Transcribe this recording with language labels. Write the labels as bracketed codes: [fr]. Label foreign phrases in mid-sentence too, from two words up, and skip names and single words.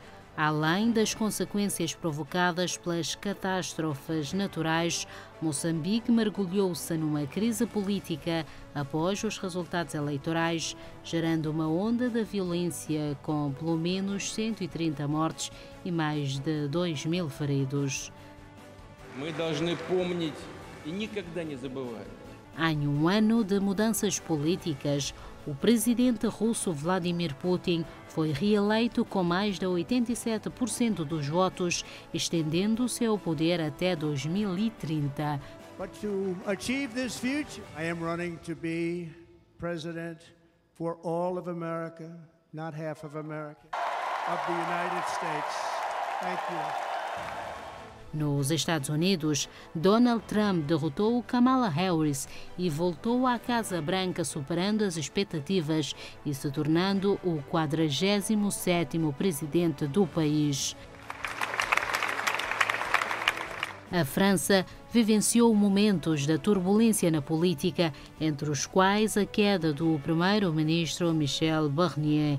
[pt] Além das consequências provocadas pelas catástrofes naturais, Moçambique mergulhou-se numa crise política após os resultados eleitorais, gerando uma onda de violência com pelo menos 130 mortes e mais de 2.000 feridos. [ru] Мы должны помнить и никогда не забывать. [pt] Em um ano de mudanças políticas, o presidente russo Vladimir Putin foi reeleito com mais de 87% dos votos, estendendo o seu poder até 2030. [en] But to achieve this future, I am running to be president for all of America, not half of America, of the United States. Thank you. [pt] Nos Estados Unidos, Donald Trump derrotou Kamala Harris e voltou à Casa Branca superando as expectativas e se tornando o 47º presidente do país. A França vivenciou momentos de turbulência na política, entre os quais a queda do primeiro-ministro Michel Barnier.